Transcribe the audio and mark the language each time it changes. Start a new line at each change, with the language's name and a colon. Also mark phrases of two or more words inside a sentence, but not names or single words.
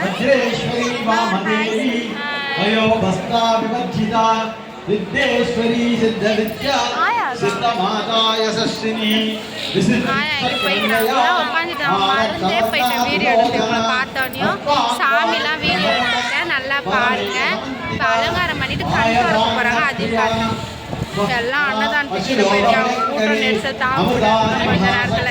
Sanskrit: सर्वेश्वरी वामदेवी वयोभस्ता विवर्जिता विद्येश्वरी सिद्धविद्या सिद्धमाता यशस्विनी
Tamil: வீடியோ எடுத்து பார்த்தோன்னையும் சாமிலாம் வீடியோ எடுத்துருக்கேன், நல்லா பாருங்க. இப்போ அலங்காரம் பண்ணிட்டு கண் திறக்க போறாங்க, அதையும் பாருங்க. எல்லாம் அன்னதானத்துக்கு போயிருக்காங்க, கூட்டம் நெரிசல் தாங்க கொஞ்ச நேரத்தில்.